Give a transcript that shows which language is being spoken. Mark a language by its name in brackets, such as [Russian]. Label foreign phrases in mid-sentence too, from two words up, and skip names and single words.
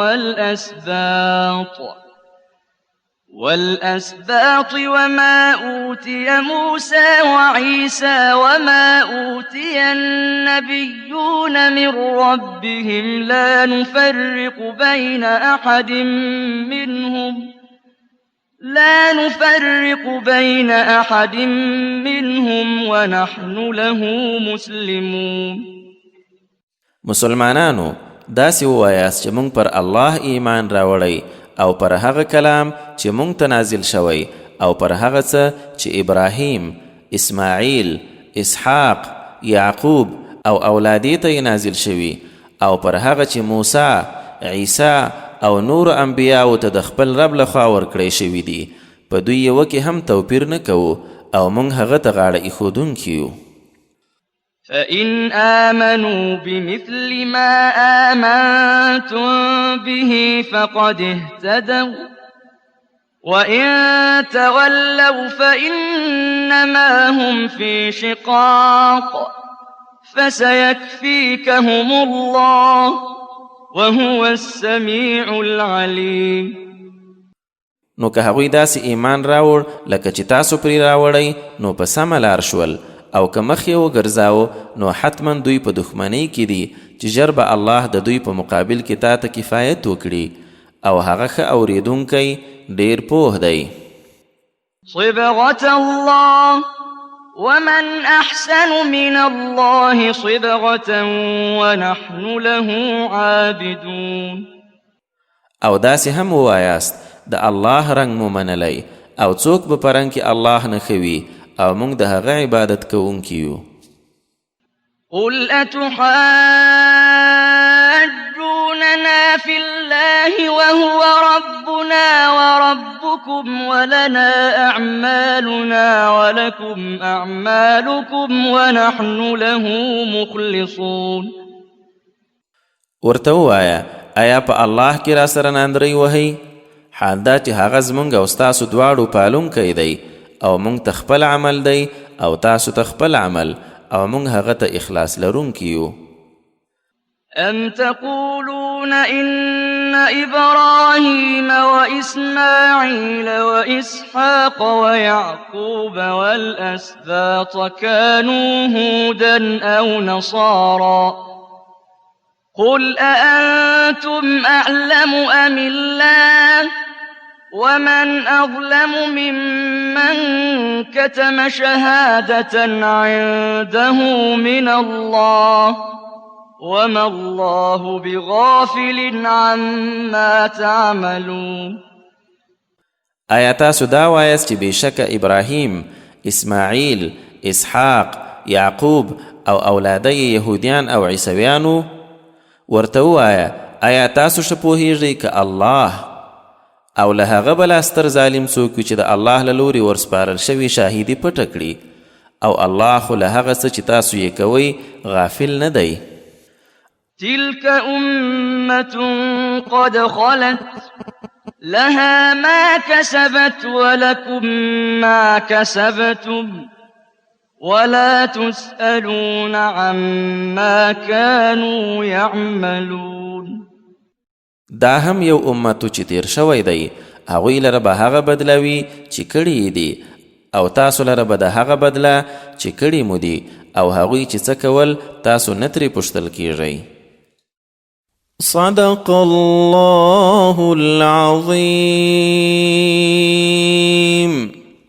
[Arabic] والأسباط وما أوتي موسى وعيسى وما أوتي النبيون من ربهم لا نفرق بين أحد منهم ونحن له مسلمون. [Pashto] مسلمانانو داسې ووایاست چې مونږ پر الله ایمان راوړی او پر هغه کلام چې مونږ ته نازل شوی او پر هغه څه چې ابراهیم، اسماعیل، اسحاق، یعقوب او اولادی ته نازل شوی او پر هغه چې موسی، عیسی او نور انبیاء ته د خپل رب لخوا ورکړی شوی دي. په دوی یو کې هم توپیر نه کوو او مونږ هغه ته غاړه ایښودونکي یو. [Arabic] فإن آمنوا بمثل ما آمنتم به فقد اهتدوا وإن تولوا فإنما هم في شقاق فسيكفيكهم الله وهو السميع العليم. [Pashto] نو که هغوی داسې ایمان راوړ لکه چې تاسو پرې راوړئ نو په سمه لار شول، او که مخ یې وګرځاوه نو حتما دوی په دښمنۍ کې دي چې ژر به الله د دوی په مقابل کې تا ته کفایت وکړي او هغه ښه اورېدونکی ډېر پوه دی. [Arabic] صبغة الله ومن أحسن من الله صبغة ونحن له عابدون. [Pashto] او داسې هم ووایاست د الله رنګ مو منلی او څوک به په رنګ کې الله نه ښه وي او موږ د هغه عبادت کوونکي یو. [Arabic] قل أتحاجوننا في الله وهو ربنا وربكم ولنا أعمالنا ولكم أعمالكم ونحن له مخلصون. [Pashto] ورته ووایه آیا په الله کې را سره ناندرۍ وهئ؟ حال دا چې هغه زموږ او ستاسو دواړو پالونکی دی او مونږ ته خپل عمل دی او تاسو ته خپل عمل او مونږ هغه ته اخلاص لرونکي یو. [Arabic] أم تقولون إن إبراهيم وإسماعيل وإسحاق ويعقوب والأسباط كانوا هودا أو نصارى قل أأنتم أعلم أم الله ومن أظلم ممن كتم شهادة عنده من الله وما الله بغافل عما تعملون. [Pashto] آیا تاسو دا وایاست چې بېشکه ابراهیم، اسماعیل، اسحاق، یعقوب او اولاده یهودیان او عیسویانو؟ ورته ووایه آیا تاسو ښه پوهیږئ که الله او له هغه بله ستر ظالم څوک وي چې د الله له لورې ورسپارل شوي شاهدي پټه کړي او الله خو له هغه څه چې تاسو یې کوئ غافل نه دی. [Arabic] تلك أمة قد خلت لها ما كسبت ولكم ما كسبتم ولا تسألون عما كانوا يعملون. [Pashto] دا هم یو امتو چې تیر شوی دی، هغوی لره به هغه بدلوي چې کړي دي او تاسو لره به د هغه بدله چې کړي مو دي او هغوی چې څه کول تاسو نه ترې پوښتل کیږئ. [Arabic] صدق الله العظیم.